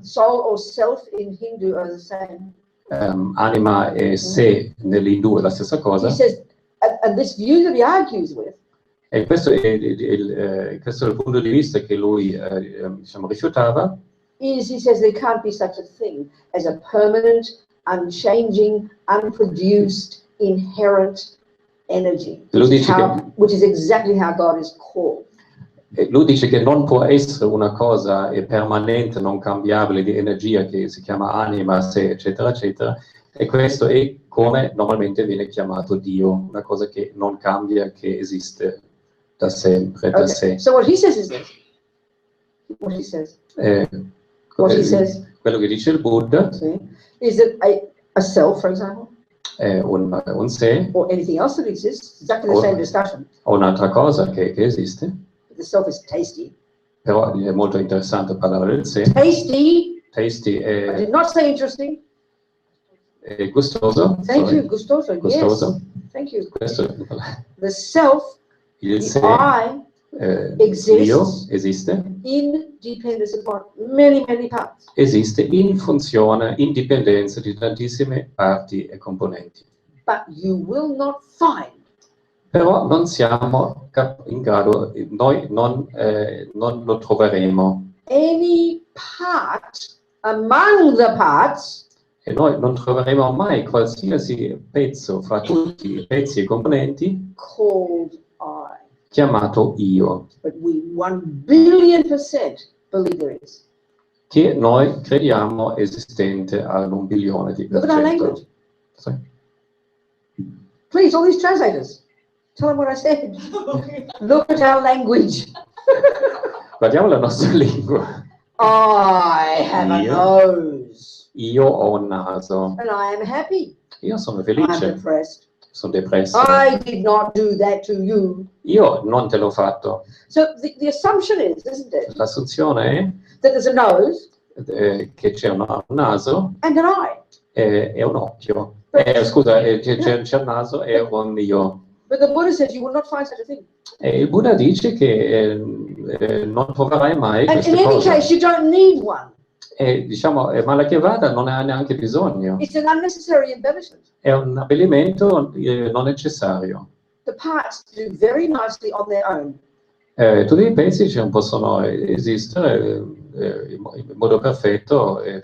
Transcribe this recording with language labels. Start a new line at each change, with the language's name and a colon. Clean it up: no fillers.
English: Soul or self in Hindu are the same.
Italian: Anima e sé nell'Hindu è la stessa
English: He
Italian: cosa.
English: says, and this view that he argues with
Italian: E questo è il punto di vista che lui diciamo, rifiutava.
English: is, he says, there can't be such a thing as a permanent, unchanging, unproduced, inherent energy,
Italian: Lui
English: which is,
Italian: dice
English: which is exactly how God is called.
Italian: lui dice che non può essere una cosa permanente, non cambiabile di energia che si chiama anima, sé, eccetera, eccetera, e questo è come normalmente viene chiamato Dio, una cosa che non cambia, che esiste da sempre, da sé.
English: So what he says is this. What he says. What he says.
Italian: Quello che dice il Buddha
English: is that a self, for example,
Italian: un sé,
English: or anything else that exists, exactly the same discussion.
Italian: O un'altra cosa che esiste.
English: The self is tasty.
Italian: Però è molto interessante parlare del sé.
English: Tasty. Tasty I did not say interesting.
Italian: È gustoso.
English: Thank you, gustoso.
Italian: Gustoso.
English: Yes. Thank you.
Italian: Questo,
English: the self,
Italian: il sé,
English: I,
Italian: io esiste.
English: In dependence upon many, many parts.
Italian: Esiste in funzione, in dipendenza di tantissime parti e componenti.
English: But you will not find.
Italian: Però non siamo in grado, noi non lo troveremo.
English: Any part among the parts.
Italian: E noi non troveremo mai qualsiasi pezzo fra tutti i pezzi e componenti
English: called I.
Italian: Chiamato io.
English: But we 1,000,000,000% believe there is.
Italian: Che noi crediamo esistente all'1 bilione di
English: Look at our language.
Italian: Sì.
English: Please, all these translators, tell them what I said. Look at our language.
Italian: Guardiamo la nostra lingua.
English: I have a nose.
Italian: Io ho un naso.
English: And I am happy.
Italian: Io sono
English: I'm
Italian: felice.
English: depressed.
Italian: Sono depresso.
English: I did not do that to you.
Italian: Io non te l'ho fatto.
English: So the assumption is, isn't it?
Italian: L'assunzione è
English: that there's a nose.
Italian: Che c'è un naso.
English: And an eye.
Italian: E un occhio. Scusa, c'è un naso e un io.
English: But the Buddha says you will not find such a thing.
Italian: E il Buddha dice che non troverai mai queste cose.
English: In any case, you don't need one.
Italian: E diciamo, male che vada, non ne ha neanche bisogno.
English: It's an unnecessary embellishment.
Italian: È un abbellimento non necessario.
English: The parts do very nicely on their own.
Italian: Tutti i pezzi possono esistere in modo perfetto.